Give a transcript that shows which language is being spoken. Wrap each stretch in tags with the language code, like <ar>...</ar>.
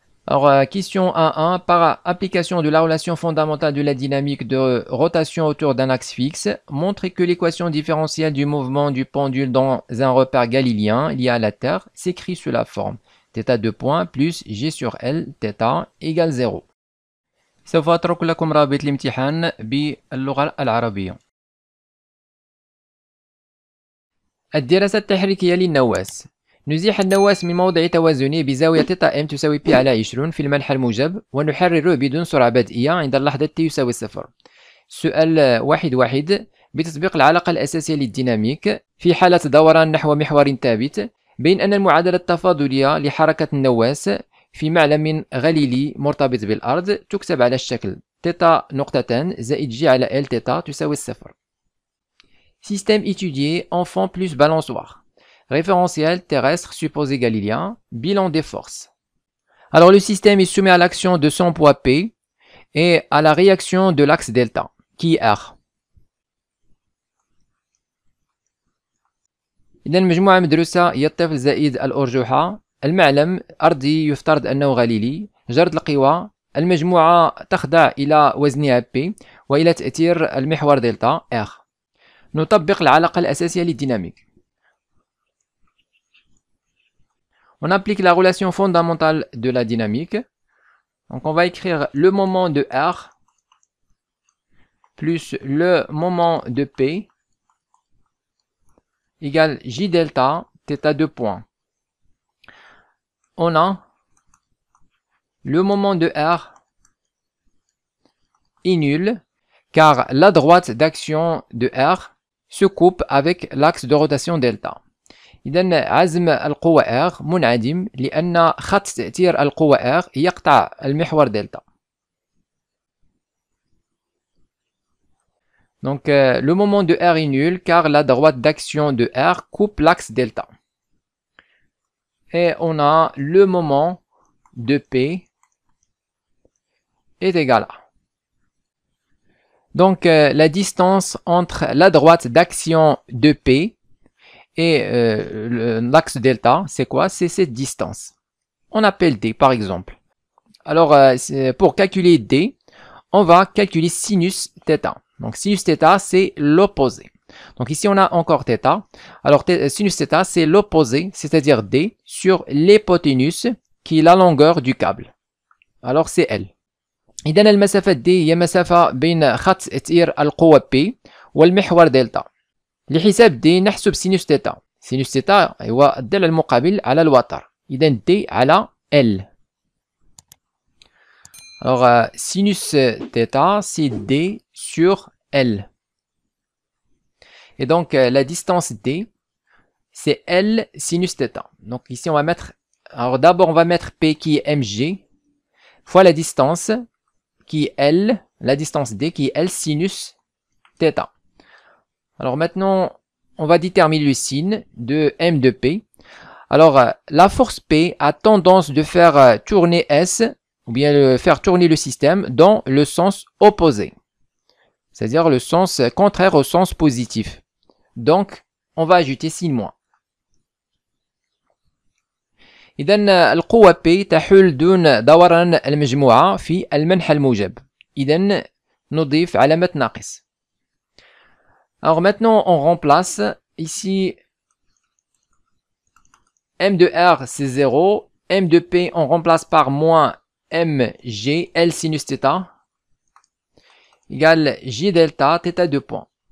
<fr>Alors, question 1.1, par application de la relation fondamentale de la dynamique de rotation autour d'un axe fixe, montrez que l'équation différentielle du mouvement du pendule dans un repère galiléen lié à la Terre s'écrit sous la forme θ2 points plus G sur L θ égale 0.</fr> <ar>سوف أترك لكم رابط الامتحان باللغة العربية. الدراسة التحريكية للنواة. نزيح النواة من موضع توازنه بزاوية θm تساوي pi على 20 في المنحى الموجب ونحرره بدون سرعة بدئية عند اللحظة t يساوي 0. سؤال 1.1 بتطبيق العلاقة الأساسية للديناميك في حالة دوران نحو محور ثابت بين أن المعادلة التفاضلية لحركة النواة في معلم غليلي مرتبط بالأرض تكتب على الشكل θ نقطتان زائد G على L θ تساوي 0.</ar> <fr>Système étudié, enfant plus balançoire. Référentiel terrestre supposé galilien, bilan des forces. Alors le système est soumis à l'action de son poids P et à la réaction de l'axe delta, qui est R.</fr> <ar>إذا المجموعة مدروسة هي الطفل زائد الأرجوحة، المعلم أرضي يفترض أنه غليلي، جرد القوى، المجموعة تخضع إلى وزنها P وإلى تأثير المحور دلتا R. نطبق العلاقة الأساسية للديناميك.</ar> <fr>On applique la relation fondamentale de la dynamique. Donc on va écrire le moment de R plus le moment de P égale J delta θ2 points. On a le moment de R est nul car la droite d'action de R se coupe avec l'axe de rotation delta.</fr> <ar>إذن عزم القوة R منعدم لأن خط تأثير القوة R يقطع المحور دلتا.</ar> <fr>Donc le moment de R est nul car la droite d'action de R coupe l'axe delta. Et on a le moment de P est égal à. Donc la distance entre la droite d'action de P et l'axe delta, c'est quoi? C'est cette distance. On appelle D par exemple. Alors pour calculer D, on va calculer sinus θ. Donc sinus θ, c'est l'opposé. Donc ici on a encore θ. Alors sinus θ, c'est l'opposé, c'est-à-dire D, sur l'hypoténuse, qui est la longueur du câble. Alors c'est L.</fr> <ar>إذن المسافة D هي مسافة بين خط تأثير القوة P والمحور دلتا. لحساب D نحسب سينوس θ. سينوس θ هو الضلع المقابل على الوتر. إذن D على L.</ar> <fr>Alors sinus θ c'est D sur L. Et donc, la distance D, c'est L sinus θ. Donc ici, on va mettre... Alors d'abord, on va mettre P qui est mg, fois la distance qui est L, la distance D qui est L sinus θ. Alors maintenant, on va déterminer le signe de M de P. Alors, la force P a tendance de faire tourner S, ou bien faire tourner le système dans le sens opposé. C'est-à-dire le sens contraire au sens positif. Donc, on va ajouter signe moins.</fr> <ar>إذن القوة P تحول دون دوران المجموعة في المنحى الموجب. إذن نضيف علامة ناقص.</ar> <fr>Alors maintenant, on remplace ici M de R, c'est 0. M de P, on remplace par moins mg, L sinus θ, égale J delta, θ 2 points.</fr>